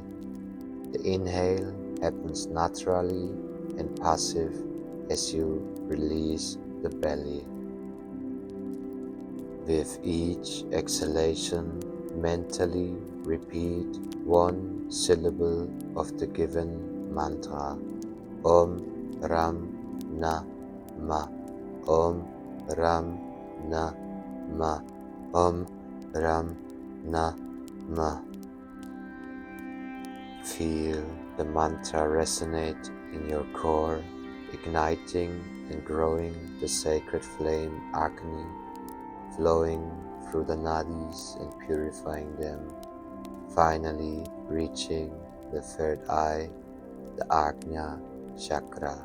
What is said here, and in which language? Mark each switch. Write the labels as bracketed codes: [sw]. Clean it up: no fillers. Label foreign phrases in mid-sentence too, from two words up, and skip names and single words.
[en] The inhale happens naturally and passive as you release the belly. With each exhalation, mentally repeat one syllable of the given mantra. [sa] Om Ram Na Ma. Om Ram Na Ma. Om Ram Na Ma. [en] Feel the mantra resonate in your core, igniting and growing the sacred flame Agni, flowing through the Nadis and purifying them, finally reaching the third eye, the Agni Chakra.